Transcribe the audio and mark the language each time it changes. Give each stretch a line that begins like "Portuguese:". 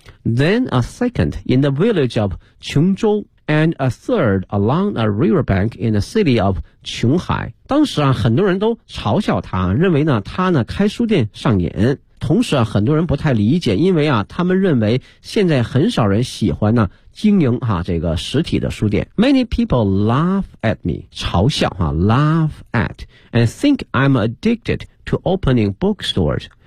English: Then a second in the village of 琼州 and a third along a riverbank in the city of 琼海。
Chinese: 当时啊，很多人都嘲笑他，认为呢他呢开书店上瘾。同时啊，很多人不太理解，因为啊，他们认为现在很少人喜欢呢经营哈、这个实体的书店。
English: Many people laugh at me，
Chinese: 嘲笑哈、
English: laugh at and think I'm addicted to opening bookstores。